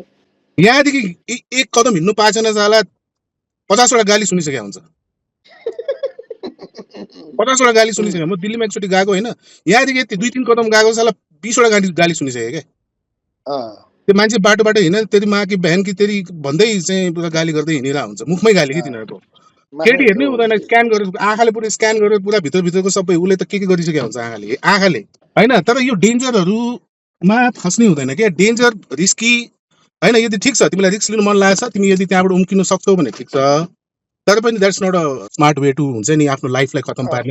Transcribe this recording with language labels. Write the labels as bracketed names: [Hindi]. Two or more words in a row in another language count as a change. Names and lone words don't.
[Nepali] यहाँदेखि एक कदम हिँड्नु पाएन साला 50 वटा गाली सुनिसकेको हुन्छ, 50 वटा गाली सुनिसक्यो। म दिल्लीमा एकचोटि गएको होइन, यहाँदेखि यति 2-3 कदम गएको साला 20 वटा गाली सुनिसक्यो क्या। त्यो मान्छे बाटो हिँडेर [Hindi] तेरी माँ कि बहन कि तेरी [Nepali] भन्दै चाहिँ पुरा गाली गर्दै हिँडिरहेको हुन्छ, मुखमै गाली कि तिनीहरूको। केटी हेर्नै हुँदैन, स्क्यान गरेर आँखाले पुरा स्क्यान गरेर पुरा भित्रको सबै उसले त के गरिसकेको हुन्छ आँखाले होइन। तर यो डेन्जरहरूमा फस्नै हुँदैन क्या, [English] danger risky [Nepali] होइन। यदि ठिक छ तिमीलाई रिस्क लिनु मन लागेको छ, तिमी यदि त्यहाँबाट उम्किन सक्छौ भने ठिक छ, तर पनि [English] that's not a smart way to [Nepali] हुन्छ नि आफ्नो लाइफलाई खतम पार्ने।